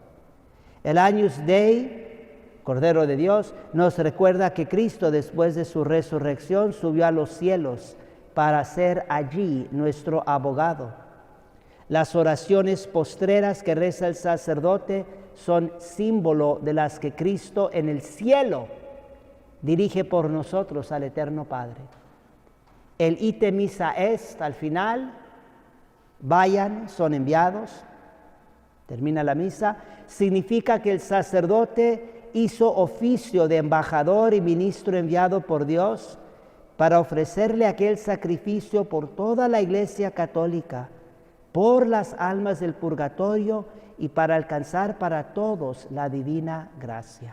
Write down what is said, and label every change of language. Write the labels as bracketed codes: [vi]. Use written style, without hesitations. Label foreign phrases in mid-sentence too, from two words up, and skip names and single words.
[la] El Agnus Dei, [es] Cordero de Dios, nos recuerda que Cristo, después de su resurrección, subió a los cielos para ser allí nuestro abogado. Las oraciones postreras que reza el sacerdote son símbolo de las que Cristo en el cielo dirige por nosotros al Eterno Padre. El [la] ite missa est [es] al final, vayan, son enviados, termina la misa, significa que el sacerdote hizo oficio de embajador y ministro enviado por Dios para ofrecerle aquel sacrificio por toda la Iglesia católica, por las almas del purgatorio y para alcanzar para todos la divina gracia.